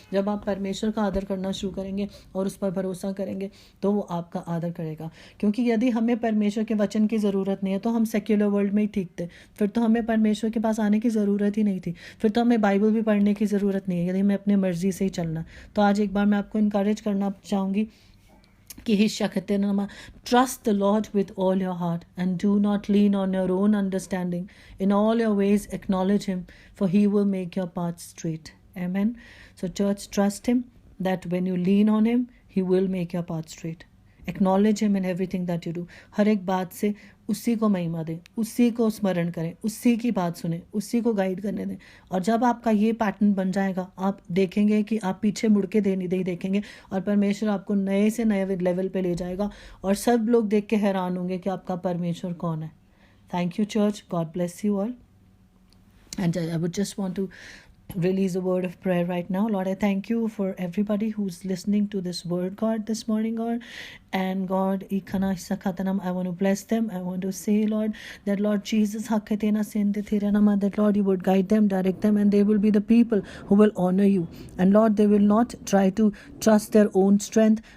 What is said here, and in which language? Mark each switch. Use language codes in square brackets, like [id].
[hi] जब आप परमेश्वर का आदर करना शुरू करेंगे और उस पर भरोसा करेंगे तो वो आपका आदर करेगा। क्योंकि यदि हमें परमेश्वर के वचन की ज़रूरत नहीं है तो हम सेक्युलर वर्ल्ड में ही ठीक थे, फिर तो हमें परमेश्वर के पास आने की ज़रूरत ही नहीं थी, फिर तो हमें बाइबल भी पढ़ने की ज़रूरत नहीं है यदि हमें अपने मर्जी से ही चलना। तो आज एक बार मैं आपको इनकरेज करना चाहूँगी कि [en] trust the Lord with all your heart and do not lean on your own understanding. In all your ways acknowledge him, for he will make your path straight. Amen. So church, trust him that when you lean on him, he will make your path straight. Acknowledge him in everything that you do. [hi] हर एक बात से उसी को महिमा दें, उसी को स्मरण करें, उसी की बात सुने, उसी को गाइड करने दें। और जब आपका ये पैटर्न बन जाएगा, आप देखेंगे कि आप पीछे मुड़ के नहीं देखेंगे और परमेश्वर आपको नए से नए लेवल पे ले जाएगा और सब लोग देख के हैरान होंगे कि आपका परमेश्वर कौन है। [en] Thank you church, God bless you all, and I would just want to release a word of prayer right now. Lord, I thank you for everybody who's listening to this word, God, this morning, God. And God, I want to bless them. I want to say, Lord, that Lord Jesus, that Lord, you would guide them, direct them, and they will be the people who will honor you. And Lord, they will not try to trust their own strength.